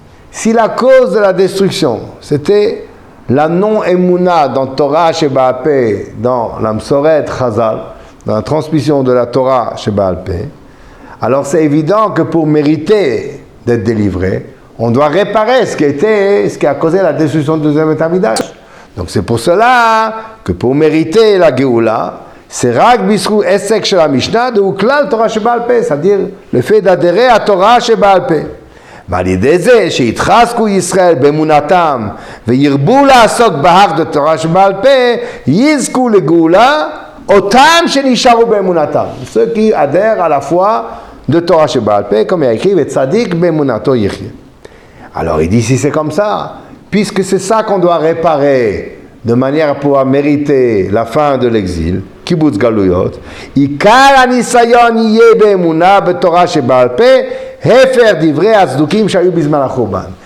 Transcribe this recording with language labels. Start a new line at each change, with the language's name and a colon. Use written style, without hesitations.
French: Si la cause de la destruction, c'était la non-émouna dans Torah Sheba'al Peh, dans la Msoret Chazal, dans la transmission de la Torah Sheba'al Peh, alors c'est évident que pour mériter d'être délivré, on doit réparer ce qui a causé la destruction du deuxième Bet HaMikdash. Donc c'est pour cela que pour mériter la Géoula, c'est
Hebrew: Rak Bisrou Esek Shel HaMishnah
French: de Uklal Torah Sheba'al Peh, c'est-à-dire le fait d'adhérer à Torah Sheba'al Peh.
Hebrew: ועל ידי זה שהתחזקו ישראל באמונתם וירבו לעסוק בהר בתורה שבעל פה, יזכו לגאולה אותם שנשארו באמונתם.
French: ceux qui adhèrent à la foi de Torah שבעל פה, comme il a écrit,
Hebrew: וצדיק באמונתו יחיה.
French: Alors il dit, si c'est comme ça, puisque c'est ça qu'on doit réparer de manière à pouvoir mériter la fin de l'exil,
Hebrew: קיבוץ גלויות, עיקר הניסיון יהיה באמונה בתורה שבעל פה, הפר דברי הצדוקים שהיו בזמן החורבן.